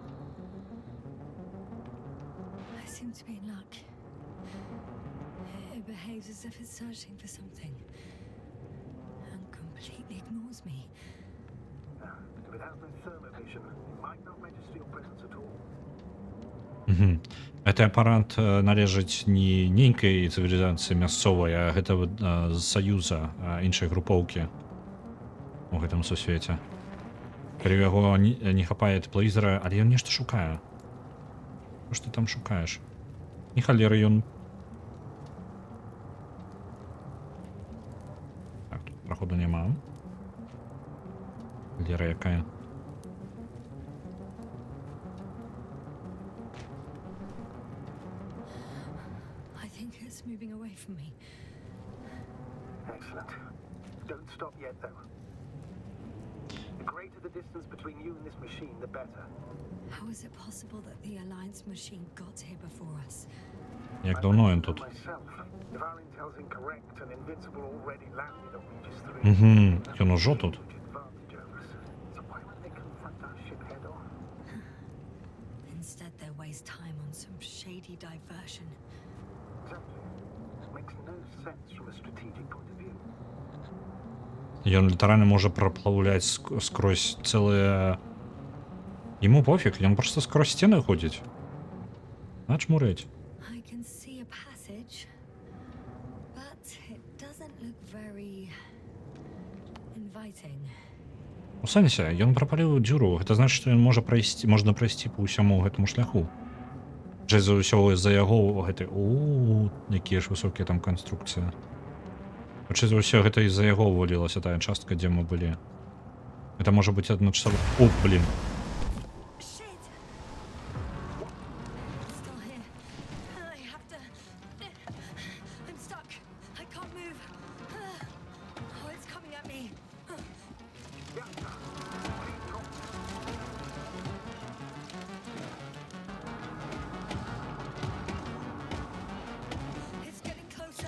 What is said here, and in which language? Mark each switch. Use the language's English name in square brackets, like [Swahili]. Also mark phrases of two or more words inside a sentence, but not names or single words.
[English] I seem to be in luck. It behaves as if it's searching for something. ignores me. If it has no thermovision, it might not register your presence at all. [Belarusian] Гэты апарат належыць не нейкай цывілізацыі мясцовай, а гэта з саюза іншай групоўкі у гэтым сусвеце. Калі ў яго не хапае тэплавізара, але ён нешта шукае. Што ты там шукаеш? Ні халеры ён. Так, тут праходу няма. Халера якая. [English] Moving away from me. Excellent. Don't stop yet, though. The greater the distance between you and this machine, the better. How is it possible that the Alliance machine got here before us? [Ukrainian] Як давно він тут? [English] Myself, if our intel's incorrect and Invincible already landed on Regis 3. [Belarusian] Ён ужо тут. [English] Advantage over us. So why would they confront our ship head on? Instead, they waste time on some shady diversion. Exactly. Makes no sense from a strategic point of view. [Belarusian] Ён літаральна можа праплаўляць скрозь цэлыя... Яму пофіг, ён проста скрозь сцены ходзіць. На чмурыць. [English] I can see a passage, but it doesn't look very inviting. [Belarusian] У сэнсе, ён прапаліў дзюру, гэта значыць, што ён можна прайсці па ўсяму гэтаму шляху. За ўсё з-за яго гэты... Якія ж высокія там канструкцыі. Хутчэй за ўсё гэта з-за яго вывалілася тая частка, дзе мы былі. Гэта можа быць адначасова... Блін. [English] Shit! It's still here. I have to... I'm stuck. I can't move. Oh, it's coming at me. It's getting closer.